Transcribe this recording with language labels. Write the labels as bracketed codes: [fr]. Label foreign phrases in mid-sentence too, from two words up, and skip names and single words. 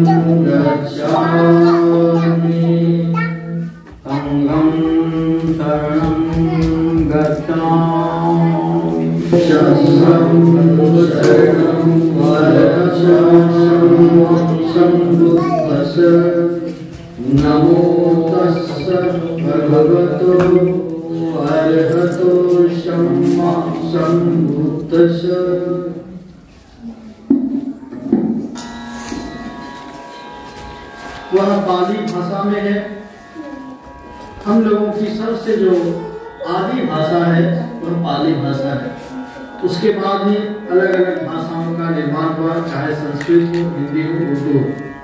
[pi] गच्छामि संघं शरणं गच्छामि शरणं शरणं नमो तस्स भगवतो अरहतो सम्मा सम्बुद्धस्स। [hi] वह पाली भाषा में है। हम लोगों की सबसे जो आदि भाषा है वह पाली भाषा है। उसके बाद ही अलग अलग भाषाओं का निर्माण हुआ, चाहे संस्कृत हो, हिंदी हो, उर्दू हो।